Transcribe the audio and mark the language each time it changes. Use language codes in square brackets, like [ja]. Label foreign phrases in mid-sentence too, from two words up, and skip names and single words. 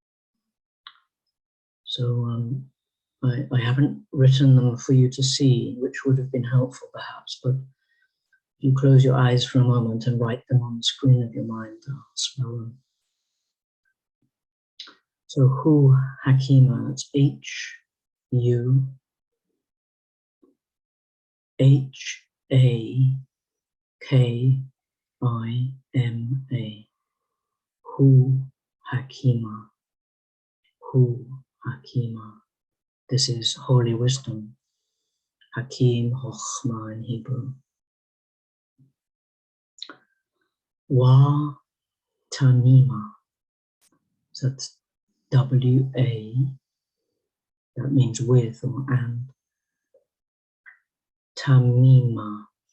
[en] So I haven't written them for you to see, which would have been helpful perhaps, but if you close your eyes for a moment and write them on the screen of your mind, I'll spell them. So [ar] هو حكيمة, [en] that's H-U-H-A-K-I-M-A. [ar] هو حكيمة. هو حكيمة. [en] This is holy wisdom. Hakim, Chochmah in Hebrew. [ar] و تميمة. [en] So that's W-A. That means with or and. Tamima.